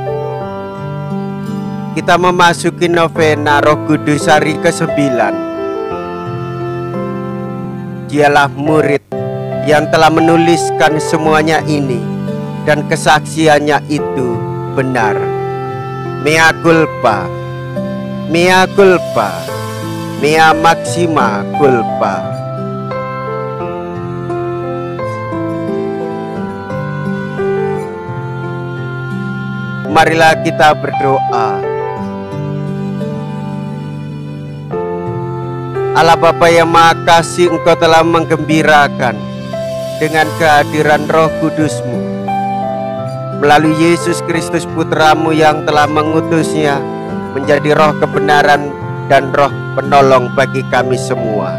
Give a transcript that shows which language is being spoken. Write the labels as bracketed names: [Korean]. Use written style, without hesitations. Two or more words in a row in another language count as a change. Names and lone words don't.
[Indonesian] Kita memasuki novena Roh Kudus hari ke-9. Dialah murid yang telah menuliskan semuanya ini, dan kesaksiannya itu benar. [Latin] Mea culpa, mea culpa, mea maxima culpa. [Indonesian] Marilah kita berdoa. Allah Bapa yang Maha Kasih, Engkau telah menggembirakan dengan kehadiran Roh Kudus-Mu melalui Yesus Kristus Putra-Mu yang telah mengutusnya menjadi roh kebenaran dan roh penolong bagi kami semua.